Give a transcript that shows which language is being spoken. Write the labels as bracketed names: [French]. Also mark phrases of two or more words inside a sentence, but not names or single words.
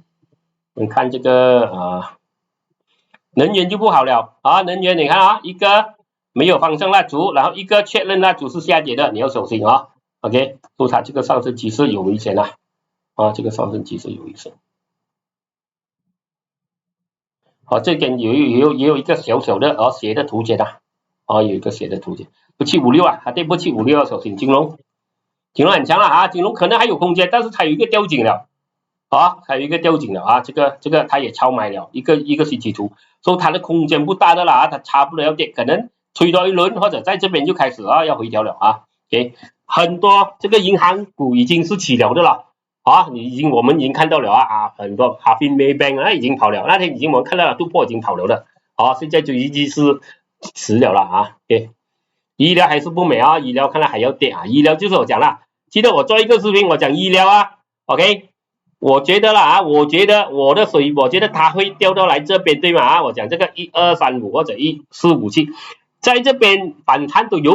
[Chinese] 我們看這個能源就不好了能源你看一個沒有方向蠟燭，然後一個確認蠟燭是下跌的，你要小心OK， 所以它這個上升趨勢有危險這個上升趨勢有危險這邊也有一個小小的斜的圖解有一個斜的圖解，756它跌不756要小心。金融很強了金融可能還有空間，但是它有一個吊頸了還有一個吊頸了這個它也超買了一個星期圖，所以它的空間不大的啦它差不多要跌，可能推多一輪或者在這邊就開始要回調了OK， 很多這個銀行股已經是起了的了我們已經看到了很多Harvey Maybank 已經跑了，那天已經我們看到了突破已經跑了的現在就已經是遲了 OK，醫療還是不美醫療看來還要跌醫療就是我講了，記得我做一個視頻我講醫療OK， 我覺得我覺得它會掉到來這邊對嗎我講這個1235或者1457在這邊反彈都